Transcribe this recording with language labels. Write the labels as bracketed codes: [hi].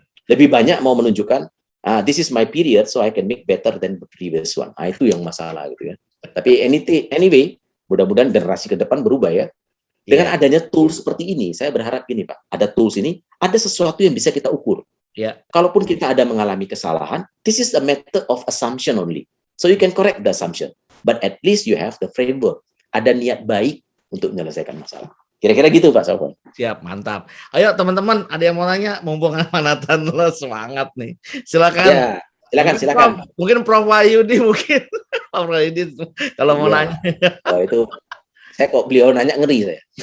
[id] Lebih banyak mau menunjukkan [en] this is my period so I can make better than the previous one. [id] Itu yang masalah gitu ya. Tapi anyway, mudah-mudahan generasi ke depan berubah ya. Dengan adanya tools seperti ini, saya berharap gini Pak, ada tools ini, ada sesuatu yang bisa kita ukur. Kalaupun kita ada mengalami kesalahan, [en] this is a method of assumption only. So you can correct the assumption. But at least you have the framework. [id] Ada niat baik untuk menyelesaikan masalah. Kira-kira gitu Pak Sofwan. Siap, mantap. Ayo teman-teman, ada yang mau nanya? Mumpung Nathan lo semangat nih. Silakan. Ya, silakan. Mungkin Prof Wahyudi mungkin. Prof Wahyudi kalau mau nanya. Oh itu, saya kok beliau nanya ngeri saya.